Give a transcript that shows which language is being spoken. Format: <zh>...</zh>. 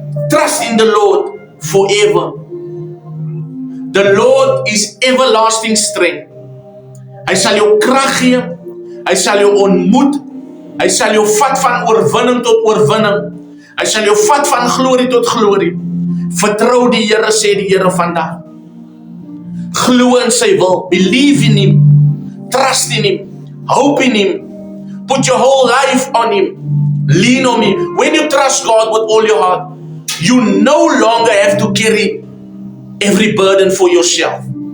<en>Trust in the Lord forever. The Lord is everlasting strength.</en> <af>Hy sal jou krag gee, hy sal jou ontmoet, hy sal jou vat van oorwinning tot oorwinning, hy sal jou vat van glorie tot glorie. Vertrou die Here, sê die Here vandag. Glo in sy wil,</af> <en>believe in Him, trust in Him, hope in Him, put your whole life on Him, lean on Him. When you trust God with all your heart, you no longer have to carry every burden for yourself.</en>